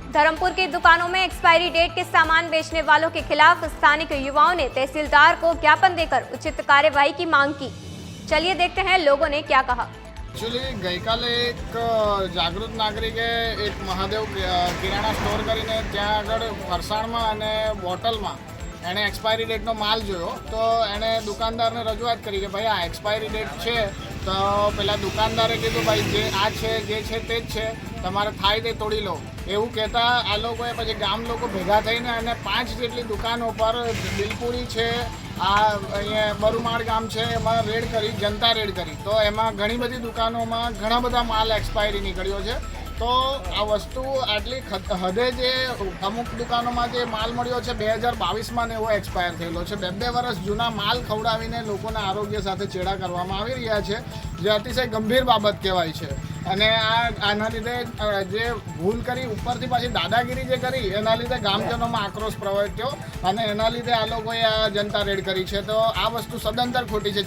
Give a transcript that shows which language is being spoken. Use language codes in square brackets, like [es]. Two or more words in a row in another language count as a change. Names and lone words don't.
[hi] धर्मपुर की दुकानों में एक्सपायरी डेट के सामान बेचने वालों के खिलाफ स्थानिक युवाओं ने तहसीलदार को ज्ञापन देकर उचित कार्यवाही की मांग की। चलिए देखते हैं लोगों ने क्या कहा। [gu] એક્ચ્યુઅલી ગઈ કાલે એક જાગૃત નાગરિકે એક મહાદેવ કિરાણા સ્ટોર કરીને ત્યાં આગળ ફરસાણમાં અને બોટલમાં એણે [en] expiry dateનો [gu] માલ જોયો તો એણે દુકાનદારને રજૂઆત કરી કે ભાઈ આ [en] expiry date [gu] છે તો પેલા દુકાનદારે કીધું ભાઈ જે આ છે જે છે તે જ છે તમારે થાય તે તોડી લો એવું કહેતા આ લોકોએ પછી ગામ લોકો ભેગા થઈને અને 5 જેટલી દુકાનો પર બિલપુરી છે આ અહીંયા બરુમાળ ગામ છે એમાં રેડ કરી જનતા રેડ કરી તો એમાં ઘણી બધી દુકાનોમાં ઘણા બધા માલ એક્સપાયરી નીકળ્યો છે। તો આ વસ્તુ આટલી હદે જે અમુક દુકાનોમાં જે માલ મળ્યો છે 2022 ને એવો એક્સપાયર થયેલો છે। 2 વર્ષ જૂના માલ खवડાવીને લોકોના આરોગ્ય સાથે ચેડા કરવામાં આવી રહ્યા છે જે અતિશય ગંભીર બાબત કહેવાય છે અને આના લીધે જે ભૂલ કરી ઉપરથી પાછી દાદાગીરી જે કરી એના લીધે ગામજનોમાં આક્રોશ પ્રવર્ત્યો અને એના લીધે આ લોકોએ આ જનતા રેડ કરી છે। તો આ વસ્તુ સદંતર ખોટી છે।